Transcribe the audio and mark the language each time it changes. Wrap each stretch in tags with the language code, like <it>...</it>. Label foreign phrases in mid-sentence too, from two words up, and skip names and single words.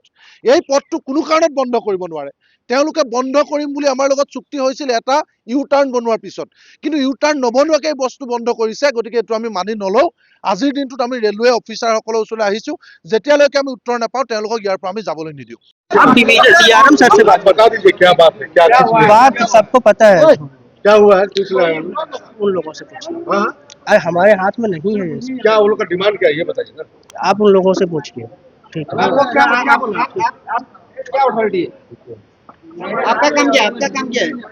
<as>এই পথটো কোনো কাৰণত বন্ধ কৰিব নোৱাৰে। তেওঁলোকে বন্ধ কৰিম বুলি আমাৰ লগত চুক্তি হৈছিল এটা U-টাৰ্ণ বনোৱাৰ পিছত, কিন্তু U-টাৰ্ণ নবনোৱাকৈ বস্তু বন্ধ কৰিছে। গতিকে এইটো আমি মানি নলওঁ। আজিৰ দিনটোত আমি ৰেলৱে অফিচাৰসকলৰ ওচৰলৈ আহিছোঁ। যেতিয়ালৈকে আমি উত্তৰ নাপাওঁ তেওঁলোকক ইয়াৰ পৰা আমি যাবলৈ নিদিওঁ।</as> <hi>आप DRM सर से बात बता दीजिए क्या बात है, क्या बात सबको पता है। क्या हुआ है, किस लाइन? उन लोगों से पूछिए। हाँ, अरे हमारे हाथ में नहीं है ये सब। क्या उन लोग का डिमांड क्या है ये बताइए ना। आप उन लोगों से पूछिए। ठीक है। आपको क्या बोला? आप क्या अथॉरिटी है? आपका काम क्या है? आपका काम क्या है?</hi>